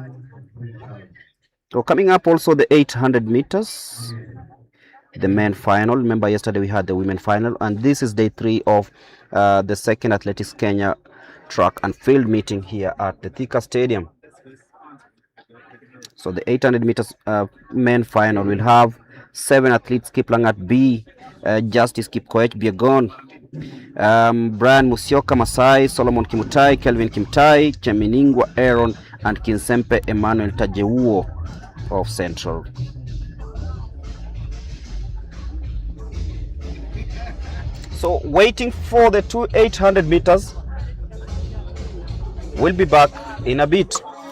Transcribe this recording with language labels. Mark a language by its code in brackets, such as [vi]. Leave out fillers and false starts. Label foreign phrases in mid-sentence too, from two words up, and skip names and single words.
[en] So coming up also the 800 meters, the men final. Remember yesterday we had the women final, and this is day 3 of the second Athletics Kenya track and field meeting here at the THIKA Stadium. So the 800 meters men final will have 7 athletes: Kiplangat B, Justice Kipkoech Biegon, Brian Musioka Masai, Solomon Kimutai, Kelvin Kimtai, Cheminingwa Aaron, and Kinsempe Emmanuel Tajewuo of Central. So waiting for the 800 meters. We'll be back in a bit.